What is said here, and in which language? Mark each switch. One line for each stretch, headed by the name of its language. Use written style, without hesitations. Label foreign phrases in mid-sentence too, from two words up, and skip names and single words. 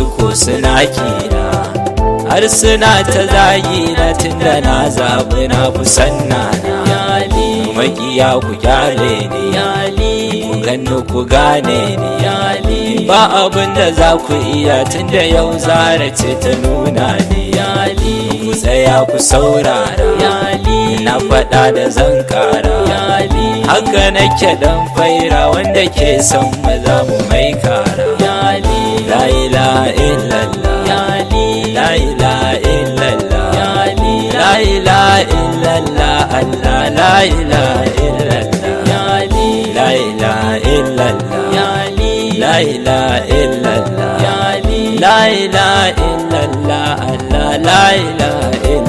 Hausa: ko suna kina har suna ta zagina tun da na zaɓi na fi sannana makiya ku kyale ni ku ganni ku gane ni ba abin da za ku iya tun da yau Zara ce ta nuna ni ku tsaya ku saurara, na faɗa da zan ƙara, haka nake dan faira wanda ke son maza mu mai kara.
Arabic: لا إله إلا الله، لا إله إلا الله، لا إله إلا الله، الله لا إله إلا الله، لا إله إلا الله، لا إله إلا الله، لا إله إلا الله، الله لا إله